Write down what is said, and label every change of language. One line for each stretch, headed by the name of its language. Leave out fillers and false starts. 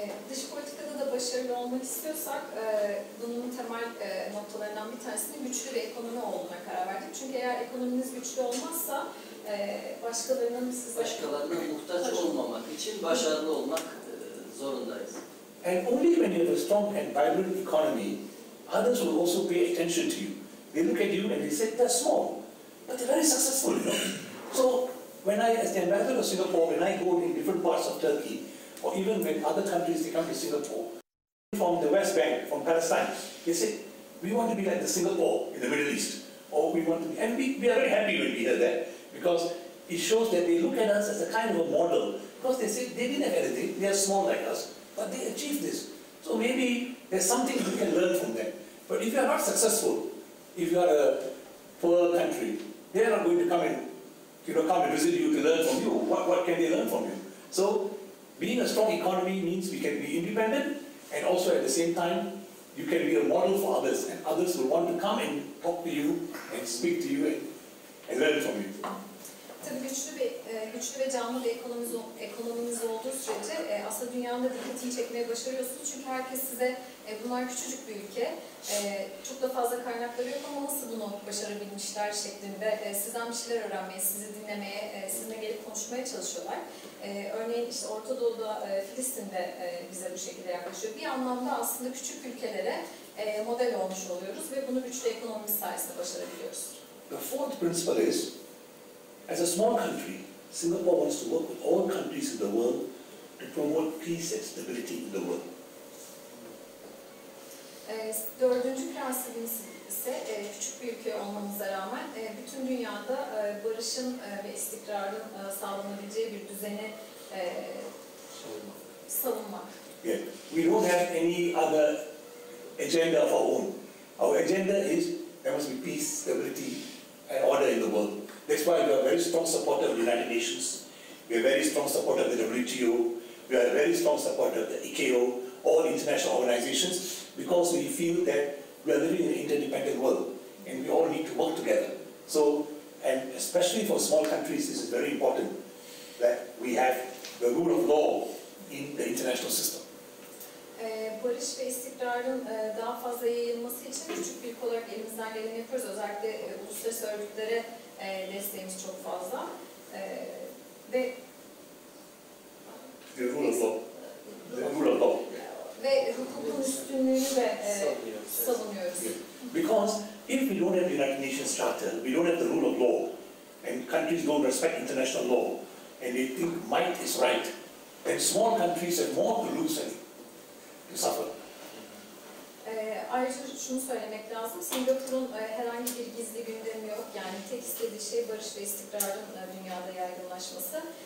Turkish: Dış politikada da başarılı olmak istiyorsak bunun temel noktalarından bir tanesinin güçlü bir ekonomi olduğuna karar verdik. Çünkü eğer ekonominiz güçlü olmazsa başkalarına muhtaç olmamak için başarılı olmak zorundayız.
English: And only when you have a strong and vibrant economy, others will also pay attention to you. They look at you and they say, they're small, but they're very successful, you know. So when I, as the ambassador of Singapore, when I go in different parts of Turkey, or even when other countries they come to Singapore, from the West Bank, from Palestine, they say, we want to be like the Singapore in the Middle East, or we want to be, and we are very happy when we hear that, because it shows that they look at us as a kind of a model, because they say they didn't have anything, they are small like us, but they achieved this. So maybe there's something we can learn from them. But if you are not successful, if you are a poor country, they are not going to come and visit you to learn from you. What can they learn from you? So being a strong economy means we can be independent, and also at the same time, you can be a model for others, and others will want to come and talk to you and speak to you and learn from you.
Turkish: Tabii güçlü ve canlı bir ekonominiz olduğu sürece aslında dünyanın da dikkatini çekmeye başarıyorsunuz. Çünkü herkes size bunlar küçücük bir ülke, çok da fazla kaynakları yok ama nasıl bunu başarabilmişler şeklinde sizden bir şeyler öğrenmeye, sizi dinlemeye, sizinle gelip konuşmaya çalışıyorlar. Örneğin işte Orta Doğu'da, Filistin'de bize bu şekilde yaklaşıyor. Bir anlamda aslında küçük ülkelere model olmuş oluyoruz ve bunu güçlü ekonomimiz sayesinde başarabiliyoruz.
English: The fourth principle is, as a small country, Singapore wants to work with all countries in the world to promote peace and stability in the world.
Turkish: Dördüncü prensibimiz ise küçük bir ülke olmamıza rağmen bütün dünyada barışın ve istikrarın sağlanabileceği bir düzeni savunmak.
English: Yeah. We don't have any other agenda of our own. Our agenda is there must be peace, stability, and order in the world. That's why we are a very strong supporter of the United Nations. We are a very strong supporter of the WTO. We are a very strong supporter of the ICAO, all international organizations, because we feel that we are living in an interdependent world and we all need to work together. So, and especially for small countries, this is very important that we have the rule of law in the international system.
Turkish: Barış ve istikrarın daha fazla yayılması için küçük bir ülke olarak elimizden geleni yapıyoruz. Özellikle uluslararası örgütlere desteğimiz çok fazla. Ve
English: the rule of law. The rule of law.
Turkish: Ve hukukun üstünlüğünü de savunuyoruz.
English: Because if we don't have the United Nations Charter, we don't have the rule of law, and countries don't respect international law, and they think might is right, then small countries have more to lose and to suffer.
Turkish: Ayrıca şunu söylemek lazım, Singapur'un herhangi bir gizli gündemi yok. Yani tek istediği şey barış ve istikrarın dünyada yaygınlaşması.